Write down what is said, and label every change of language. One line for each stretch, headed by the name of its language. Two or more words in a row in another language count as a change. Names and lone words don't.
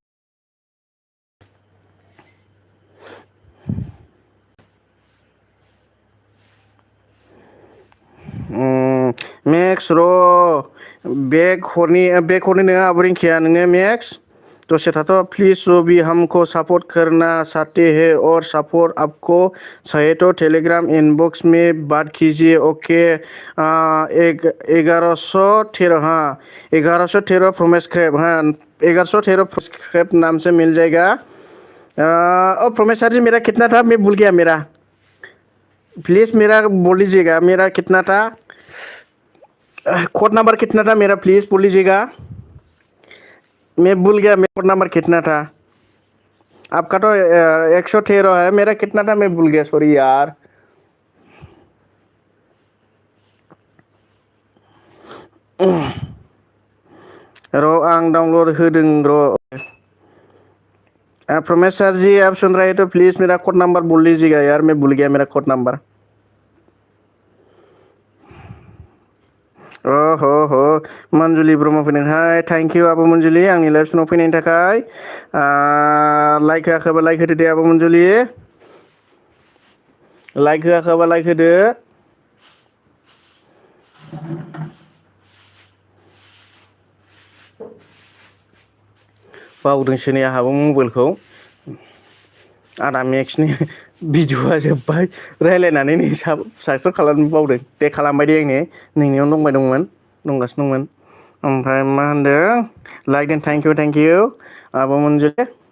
Bodo: मेक्स र' बेग हरनि नोङो आब' रिंकिया नोङो मेक्स दसे थाथ'
Hindi: प्लिज रबि हमको सपोर्ट करना चाहते हैं और सपोर्ट आपको चाहिए तो टेलीग्राम इनबॉक्स में बात कीजिए ओके 1113 हाँ 1113 प्रोमेस्क्रेप हाँ 1113 प्रोमेस्क्रेप नाम से मिल जाएगा प्रोमेस सर जी मेरा कितना था मैं भूल गया मेरा प्लीज़ मेरा बोल लीजिएगा मेरा कितना था कोड नंबर कितना था मेरा प्लीज़ बोल लीजिएगा मैं भूल गया मेरा कोड नंबर कितना था आपका तो 113 है मेरा कितना था मैं भूल गया सॉरी यार
Bodo: र' आं डाउनलड होदों र'
Hindi: प्रमेश सर जी आप सुन रहे तो प्लीज़ मेरा कोड नंबर बोल लीजिएगा यार मैं भूल गया मेरा कोड नंबर
Bodo: हो मंजुलि ब्रह्म फैदोंहाय
English: thank you
Bodo: आब' मंजुलि आंनि लाइभ स्ट्रिमाव फैनायनि थाखाय लाइक होआखैबा लाइक होदो दे आब' मंजुलि लाइक होआखैबा लाइक होदो बावदोंसो नै आंहाबो मबाइलखौ आदा मेक्सनि भिडिअआ जोब्बाय रायज्लायनानै नै साबसक्राइब खालामनो बावदों दे खालामबाय दे आंनि नोंनियाव दंगासिनो दंमोन ओमफ्राय मा होनदों
English: like and thank you
Bodo: आब' मंजुलि